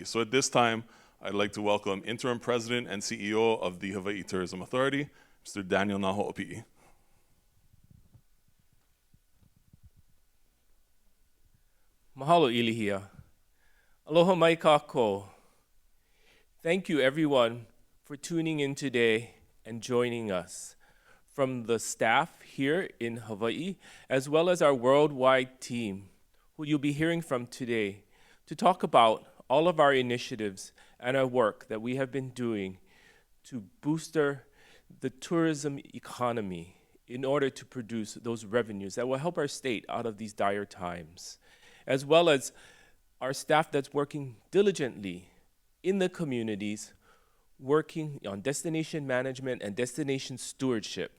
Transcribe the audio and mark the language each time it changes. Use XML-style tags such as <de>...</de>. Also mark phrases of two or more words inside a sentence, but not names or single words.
<en>So at this time, I'd like to welcome interim president and CEO of the Hawaiʻi Tourism Authority, Mr. Daniel Nahoʻopiʻi. Mahalo ʻilihia.</en> <haw>Aloha mai kākou.</haw> <en>Thank you everyone for tuning in today and joining us. From the staff here in Hawaii, as well as our worldwide team, who you'll be hearing from today, to talk about all of our initiatives and our work that we have been doing to booster the tourism economy in order to produce those revenues that will help our state out of these dire times, as well as our staff that's working diligently in the communities, working on destination management and destination stewardship.</en>